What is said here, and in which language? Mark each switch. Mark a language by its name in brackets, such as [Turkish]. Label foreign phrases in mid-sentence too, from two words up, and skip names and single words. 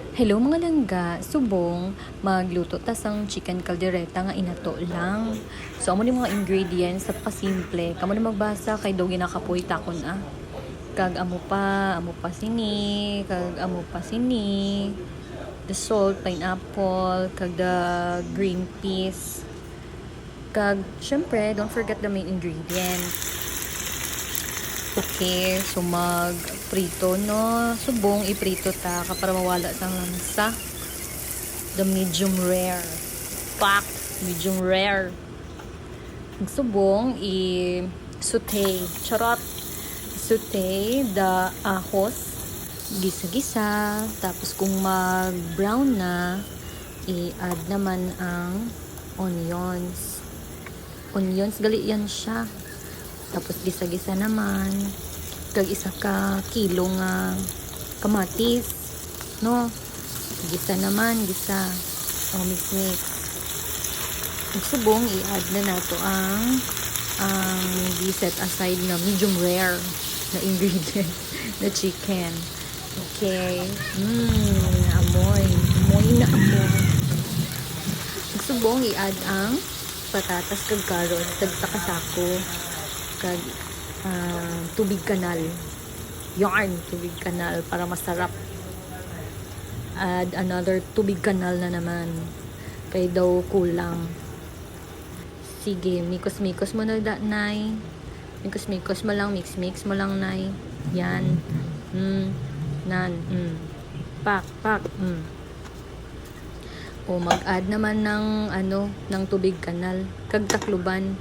[Hiligaynon] Hello mga langga, subong magluto ta sang [English] chicken caldereta [Hiligaynon] nga inato lang. So amo ni mga ingredients napakasimple. Kamo na magbasa kay daw ginakapoy takon Kag amo pa sini, kag amo pa sini. [English] The salt, pineapple, kag the green peas. [Hiligaynon] Kag syempre, [English] don't forget the main ingredients. [Hiligaynon] Okay, so mag-prito no. Subong iprito ta para mawala sang lansa. [English] The medium rare. Pak, medium rare. [Hiligaynon] Subong i-saute. Charot. [English] Saute the ahos. Gisa-gisa. [Hiligaynon] Tapos kung mag-brown na, i-add naman ang onions. Onions, gali yan siya. Tapos gisa-gisa naman kag isa ka kilo nga kamatis no, gisa naman gisa mix subong i-add na nato ang [English] set aside [Hiligaynon] na [English] medium rare [Hiligaynon] na ingredient na chicken. Okay, amoy na amoy. Subong i-add ang patatas kag carrots kag sako kag tubig kanal. Tubig kanal para masarap. [English] Add another [Hiligaynon] tubig kanal na naman. Kay daw kulang. Sige, mikos-mikos mo na nay. Mikos-mikos mo lang, mix mo lang nay. Yan. Pak. O mag-add naman ng tubig kanal kag takluban.